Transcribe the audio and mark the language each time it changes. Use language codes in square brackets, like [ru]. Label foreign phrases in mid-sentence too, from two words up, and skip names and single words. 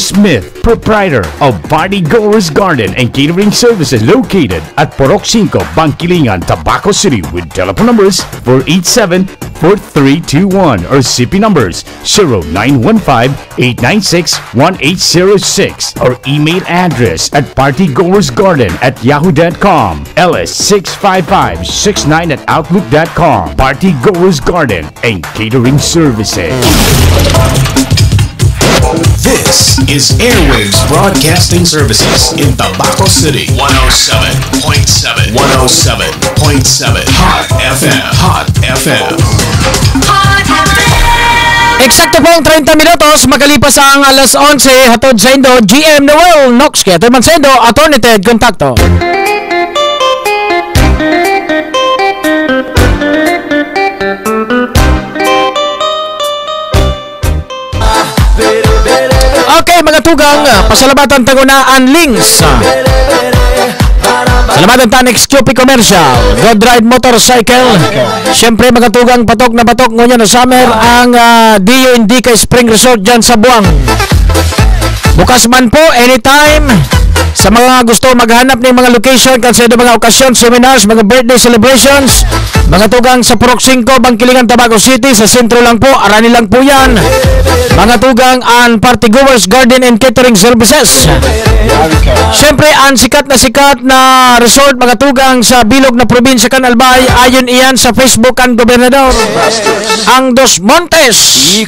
[en] Smith, proprietor of Party Goers Garden and Catering Services located at Porok 5, Bangkilingan, Tabaco City with telephone numbers 487-4321 or CP numbers 0915-896-1806 or email address at partygoersgarden@yahoo.com, ls65569@outlook.com. Party Goers Garden and Catering Services. This is Airwaves Broadcasting Services in Tabaco City. 107.7. 107.7. Hot FM. Hot FM. [bik] Eksakto pong 30 minutos makalipas ang alas 11 hatod sa Indo GM Noel Nox kaya Atty. Sendo, Atty. Ted Contacto. Okay, mga tugang, pasalamatan tagunaan links. Salamatan ta next QP Commercial, God Ride Motorcycle. Siyempre mga tugang, patok na patok ngunyan na summer ang Dio Indica Spring Resort dyan sa Buang. Bukas man po anytime. [tl] Sa mga gusto maghanap ng mga location kasi mga okasyon, seminars, mga [en] birthday celebrations, [bik] mga tugang sa Porok 5, Bangkilingan, Tabaco City, sa sentro lang po, arani lang po yan. Mga tugang ang Party Goers Garden and Catering Services. Siyempre ang sikat na resort, mga tugang sa bilog na probinsya kan Albay, ayon iyan sa Facebook ang gobernador, ang Dos Montes.